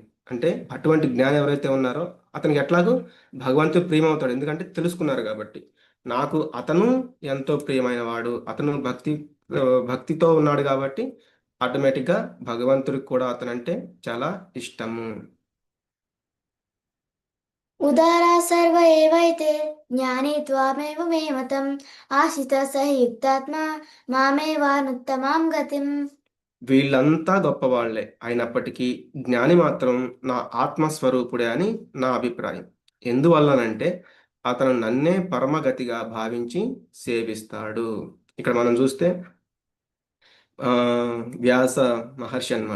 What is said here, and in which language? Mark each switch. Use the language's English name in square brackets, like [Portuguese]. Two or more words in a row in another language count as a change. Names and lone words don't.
[Telugu] అంటే అటువంటి జ్ఞాని ఎవరైతే ఉన్నారో అతనికి ఎట్లాగో భగవంతుడు ప్రియమవుతాడు, ఎందుకంటే తెలుసుకున్నారు కాబట్టి. నాకు అతను ఎంతో ప్రియమైన వాడు, అతను భక్తితో ఉన్నాడు కాబట్టి ఆటోమేటిక్గా భగవంతుడికి కూడా అతనంటే చాలా ఇష్టము. [Sanskrit] उदारा सर्व एवैते ज्ञानी त्वामेव मे मतम् आशितः स हि युक्तात्मा मामेवानुत्तमां गतिम्. [Telugu] వీళ్ళంతా గొప్పవాళ్లే అయినప్పటికీ జ్ఞాని మాత్రం నా ఆత్మస్వరూపుడే అని నా అభిప్రాయం. ఎందువల్లనంటే అతను నన్నే పరమగతిగా భావించి సేవిస్తాడు. ఇక్కడ మనం చూస్తే వ్యాస మహర్షి అన్నమాట.